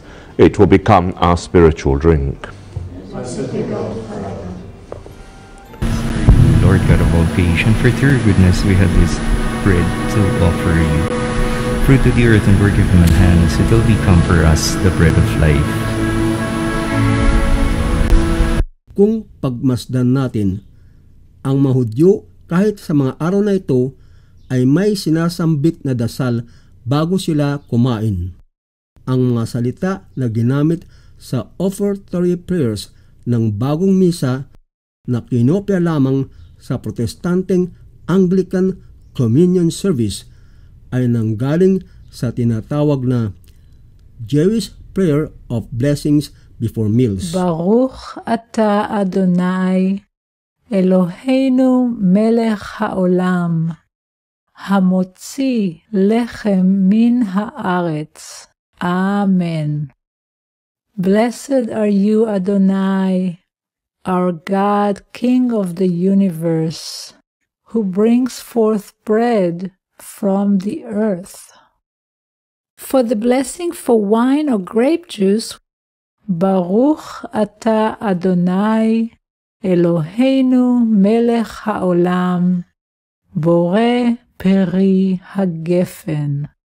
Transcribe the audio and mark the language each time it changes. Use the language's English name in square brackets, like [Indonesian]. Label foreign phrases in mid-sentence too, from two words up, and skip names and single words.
[English] It will become our spiritual drink. Blessed be God forever. Lord God of all creation, for through your goodness we have this bread to offer you. Fruit of the earth and work of human hands, it will become for us the bread of life. [Filipino] Kung pagmasdan natin, ang mga Hudyo kahit sa mga araw na ito ay may sinasambit na dasal bago sila kumain. ang mga salita na ginamit sa [English] offertory prayers [Filipino] ng bagong misa na kinopya lamang sa protestanteng Anglican Communion Service ay nanggaling sa tinatawag na [English] Jewish Prayer of Blessings before meals. [Hebrew] ברוך אתה אדוני אלוהינו מלך העולם המוציא לחם מן הארץ. Amen. [English] Blessed are you, Adonai, our God, King of the universe, who brings forth bread from the earth. For the blessing for wine or grape juice, [Hebrew] ברוך אתה אדוני אלוהינו מלך העולם, בורא פרי הגפן.